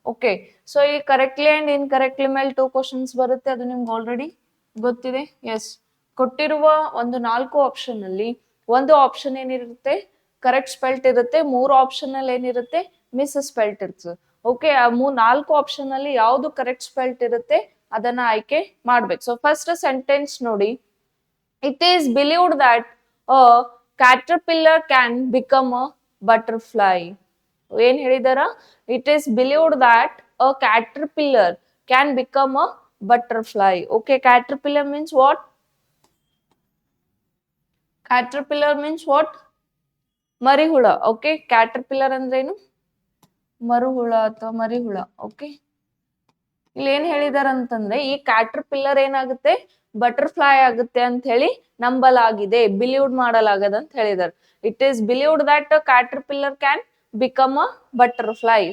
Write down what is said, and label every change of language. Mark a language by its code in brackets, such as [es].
[kn] Okay, so ಈ correctly and incorrectly ಮೇಲೆ 2 questions ಬರುತ್ತೆ, ಅದು ನಿಮ್ಗೆ ಆಲ್ರೆಡಿ ಗೊತ್ತಿದೆ. ಎಸ್, ಕೊಟ್ಟಿರುವ ಒಂದು 4 ಆಪ್ಷನ್ ಅಲ್ಲಿ ಒಂದು ಆಪ್ಷನ್ ಏನಿರುತ್ತೆ? ಕರೆಕ್ಟ್ ಸ್ಪೆಲ್ಟ್ ಇರುತ್ತೆ. 3 ಆಪ್ಷನ್ ಅಲ್ಲಿ ಏನಿರುತ್ತೆ? ಮಿಸ್ ಸ್ಪೆಲ್ಟ್ ಇರ್ತದೆ. ಓಕೆ, ಆ 4 ಆಪ್ಷನ್ ಅಲ್ಲಿ ಯಾವ್ದು ಕರೆಕ್ಟ್ ಸ್ಪೆಲ್ಟ್ ಇರುತ್ತೆ ಅದನ್ನ ಆಯ್ಕೆ ಮಾಡ್ಬೇಕು. ಸೊ ಫಸ್ಟ್ ಸೆಂಟೆನ್ಸ್ ನೋಡಿ, [en] it is believed that a caterpillar can become a butterfly. [kn] ಏನ್ ಹೇಳಿದಾರ? [en] It is believed that a caterpillar can become a butterfly. Okay, caterpillar means what? Caterpillar means what? [kn] ಮರಿಹುಳ. Okay, caterpillar ಅಂದ್ರೇನು? ಮರುಹುಳ ಅಥವಾ ಮರಿಹುಳ. Okay, ಇಲ್ಲಿ ಏನ್ ಹೇಳಿದಾರ ಅಂತಂದ್ರೆ ಈ caterpillar ಏನಾಗುತ್ತೆ? Butterfly ಆಗುತ್ತೆ ಅಂತ ಹೇಳಿ ನಂಬಲಾಗಿದೆ, ಬಿಲೀವ್ಡ್ ಮಾಡಲಾಗದ ಅಂತ ಹೇಳಿದಾರೆ. [en] It is believed that caterpillar can become a butterfly.